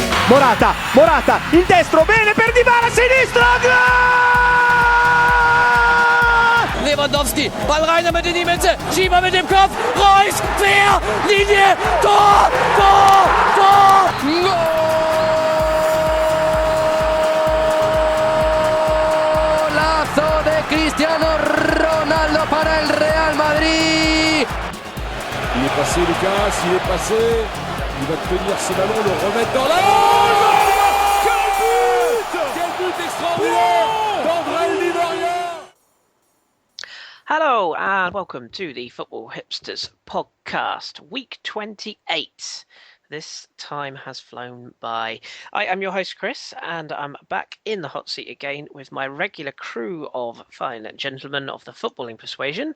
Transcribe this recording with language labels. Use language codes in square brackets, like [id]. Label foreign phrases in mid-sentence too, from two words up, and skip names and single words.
[it] Morata, il destro, bene per Dybala, sinistro, gol! [de] Lewandowski, Ball rein damit in die Mitte, Schieber mit dem Kopf, Reus, quer, Linie, Tor, [es] Golazo de Cristiano Ronaldo para el Real Madrid. [fr] Il est passé Lucas, il est passé, il va tenir ce ballon, le remettre dans la... Quel but extraordinaire d'André Di. [en] Hello and welcome to the Football Hipsters podcast, week 28. This time has flown by. I am your host, Kris, and I'm back in the hot seat again with my regular crew of fine gentlemen of the footballing persuasion.